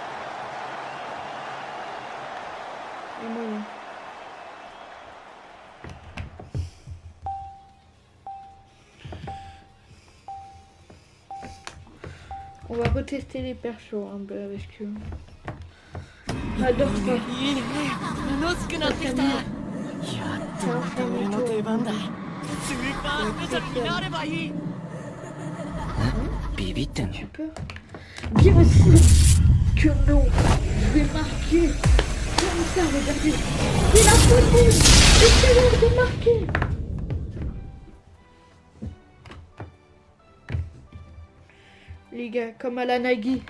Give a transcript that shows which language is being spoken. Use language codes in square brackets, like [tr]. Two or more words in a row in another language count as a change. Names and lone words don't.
[fr] Et moyen. On va retester les persos un peu avec eux. J'adore ça. [ja] いいね。楽しくなってきた。やっとまた俺の出番だ。スーパースペシャルになればいい。ビビってんの？ [fr] Tu peux bien sûr que non. Je vais marquer comme ça, regardez. C'est la folie. Essayons de marquer. Les gars, comme à la Nagui.